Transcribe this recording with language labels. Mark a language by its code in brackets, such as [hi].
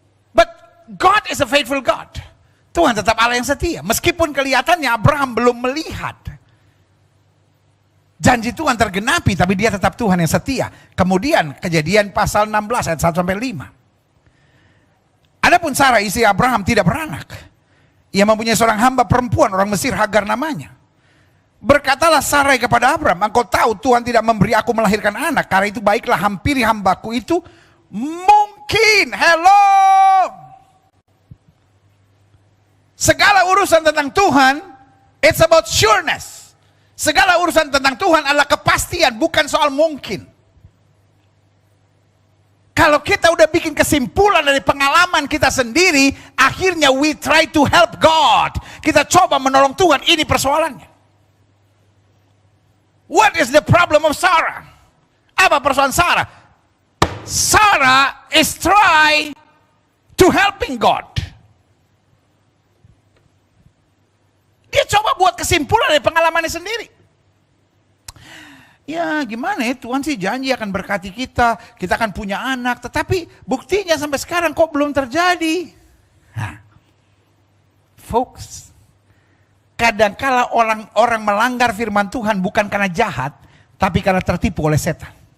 [en] But God is a faithful God. [id] Tuhan tetap Allah yang setia. Meskipun kelihatannya Abraham belum melihat janji Tuhan tergenapi, tapi dia tetap Tuhan yang setia. Kemudian Kejadian pasal 16 ayat 1 sampai 5. Adapun Sarah istri Abraham tidak beranak. Ia mempunyai seorang hamba perempuan orang Mesir, Hagar namanya. Berkatalah Sarai kepada Abraham, engkau tahu Tuhan tidak memberi aku melahirkan anak. Karena itu baiklah hampiri hambaku itu. Mungkin, hello. Segala urusan tentang Tuhan, [en] it's about sureness. [id] Segala urusan tentang Tuhan adalah kepastian, bukan soal mungkin. Kalau kita udah bikin kesimpulan dari pengalaman kita sendiri, akhirnya [en] we try to help God. [id] Kita coba menolong Tuhan, ini persoalannya. [en] What is the problem of Sarah? [id] Apa persoalan Sarah? [en] Sarah is try to helping God. [id] Dia coba buat kesimpulan dari pengalamannya sendiri. Ya gimana ya, Tuhan sih janji akan berkati kita akan punya anak, tetapi buktinya sampai sekarang kok belum terjadi. Folks, kadangkala orang melanggar firman Tuhan bukan karena jahat, tapi karena tertipu oleh setan.